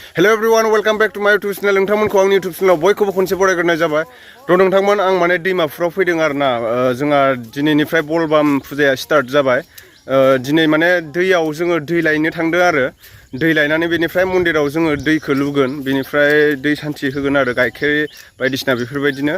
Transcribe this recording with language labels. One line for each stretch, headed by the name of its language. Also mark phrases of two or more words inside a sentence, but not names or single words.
English: Hello everyone, welcome back to my YouTube channel.
Bodo: नोंथांमोनखौ आंनि
English: YouTube channel
Bodo: बयखौबो खनसे बरायग्रोनाय जाबाय। नोंथांमोन आं माने दैमाफ्राव फैदों आरोना। जोंहा दिनैनिफ्राय बल बाम फुजाया स्टार्ट जाबाय। दिनै माने दैयाव जोङो दै लायनो थांदों आरो दै लायनानै बेनिफ्राय मन्दिराव जोङो दैखौ लुगोन, बेनिफ्राय दै सान्थि होगोन आरो गाइखेर बायदिसिना बेफोरबायदिनो।